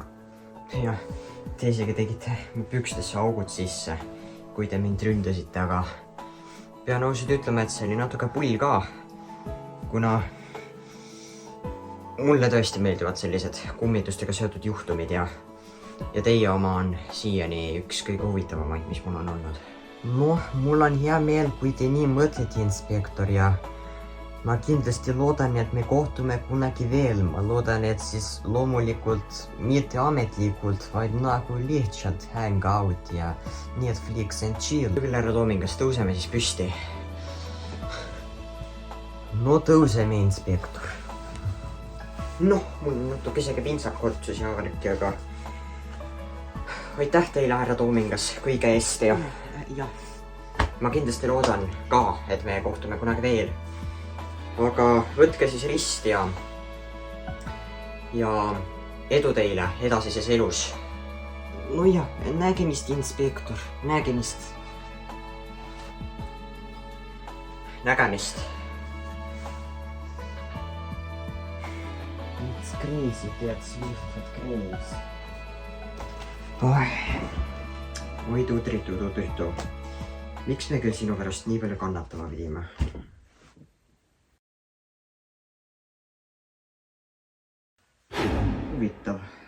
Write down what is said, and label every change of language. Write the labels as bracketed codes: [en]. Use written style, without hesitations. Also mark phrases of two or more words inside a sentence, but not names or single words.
[et] Jah, te isegi tegite pükstesse augud sisse, kui te mind ründasite, aga pean ausalt ütlema, et see oli natuke pull ka, kuna mulle tõesti meeldivad sellised kummitustega seotud juhtumid ja teie oma on siiani üks kõige huvitavamaid, mis mul on olnud. Noh, mul on hea meel, kui te nii mõtlete, inspektor, ja ma kindlasti loodan, et me kohtume kunagi veel. Ma loodan, et siis loomulikult mitte ametlikult, vaid nagu lihtsalt [en] hang out [et] ja [en] Netflix and chill. [et] Küll, härra Toomingas, tõuseme siis püsti. No tõuseme, inspektor. Noh, mul on natuke isegi pintsak kortsus ja värki, aga aitäh teile, härra Toomingas, kõige eest ja ma kindlasti loodan ka, et me kohtume kunagi veel. Aga võtke siis rist ja edu teile edasises elus. No ja, nägemist, inspektor, nägemist. Nägemist. [en] It's crazy, that's lihtsalt crazy. [et] Oi, tuutritu. Miks me küll sinu pärast nii palju kannatama pidime? Huvitav.